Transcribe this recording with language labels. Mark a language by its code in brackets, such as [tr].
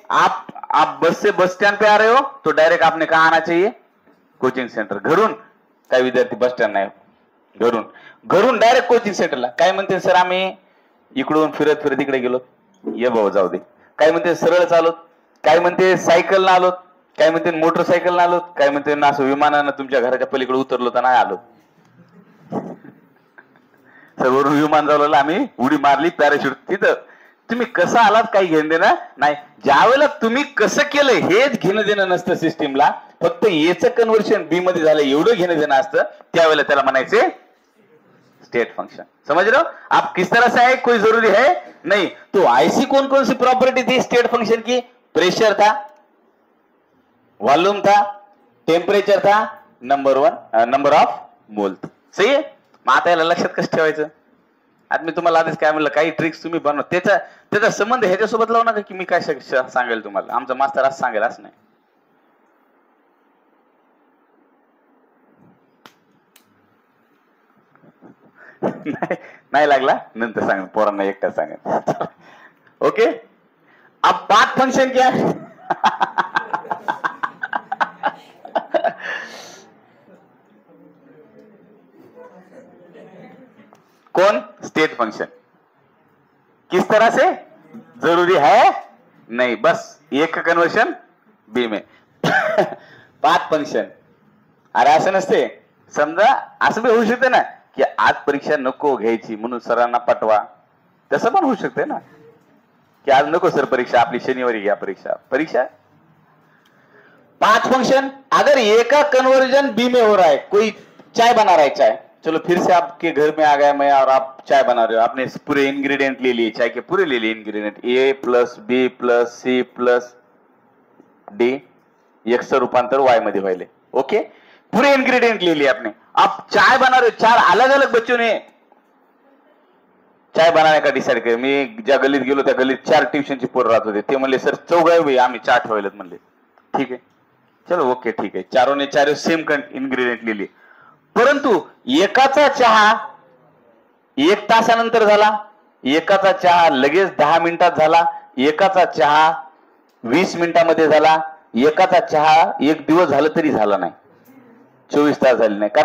[hi] आप बस से बस स्टैंड पे आ रहे हो तो डायरेक्ट आपने कहा आना चाहिए? Coaching centre. [mr] घरून काही विद्यार्थी बस स्टँड नाही, घरून डायरेक्ट कोचिंग सेंटरला. काय म्हणते सर आम्ही इकडून फिरत फिरत इकडे गेलो. ये भाऊ जाऊ दे. काय म्हणते सरळ चालत, काय म्हणते सायकल ना आलोत, काय म्हणते मोटरसायकल ना आलोत, काय म्हणते असं विमानानं तुमच्या घराच्या पलीकडे उतरलो तर नाही आलो. वरून विमान जावलं, आम्ही उडी मारली, पॅराशूट. तिथं तुम्ही कसं आलात काही घेणं देणं नाही. ज्यावेळेला तुम्ही कसं केलं हेच घेणं देणं नसतं सिस्टीमला, फक्त एचं कन्वर्शन बी मध्ये झालं एवढं घेणं देणं असतं, त्यावेळेला त्याला म्हणायचे स्टेट फंक्शन. [hi] समझ रहे हो? आप किस तरह से है कोई जरूरी है नहीं. तो ऐसी कौन कौन सी प्रॉपर्टी थी स्टेट फंक्शन की? प्रेशर था, वॉल्यूम था, टेम्परेचर था, नंबर ऑफ मोल. [mr] सही आहे. मग आता याला लक्षात कसं ठेवायचं? आता मी तुम्हाला आधीच काय म्हणलं, काही ट्रिक्स तुम्ही बनवा. त्याचा संबंध ह्याच्यासोबत लावू नका की मी काय सांगेल तुम्हाला, आमचा मास्तर असं सांगेल असं नाही. नाही लागला नंतर सांग, पोरांना एकटा सांगेल. [hi] ओके. अब पाथ फंक्शन क्या है? कौन? State function. किस तरह से? जरूरी है नहीं, बस एक का कन्वर्शन बी में. [mr] Path function. अरे असं नसते. समजा असं बी होऊ शकते ना की आज परीक्षा नको घ्यायची म्हणून सरांना पटवा, तसं पण होऊ शकते ना कि आज नको सर परीक्षा, आपली शनिवारी घ्या परीक्षा. [hi] पांच फंक्शन. अगर ए का कन्वर्जन बी में हो रहा है, कोई चाय बना रहा है, चाय, चलो फिर से आपके घर में आ गया मैं और आप चाय बना रहे हो, आपने पूरे इंग्रेडिएंट ले लिए, चाय के पूरे ले लिए इंग्रेडिएंट, ए plus B plus C plus D, [mr] x रूपांतर वाई मध्ये व्हायले. [hi] ओके. पूरे इंग्रेडिएंट ले लिए आपने. आप चाय बना रहे हो. चार अलग अलग बच्चों ने चाय बनाने का डिसाइड केलं. [mr] मी ज्या गल्लीत गेलो त्या गल्लीत 4 ट्युशनची पोरं राहत होते. ते म्हणले सर चौघावी आम्ही चहा ठेवलेत म्हणले. ठीक आहे, चलो ओके ठीक आहे. चारों सेम इन्ग्रेडियंट लिहिले. परंतु एकाचा चहा 1 तासानंतर झाला, एकाचा चहा लगेच 10 मिनिटात झाला, एकाचा चहा 20 मिनिटांमध्ये झाला, एकाचा चहा 1 दिवस झालं तरी झाला नाही, 24 तास झाले नाही.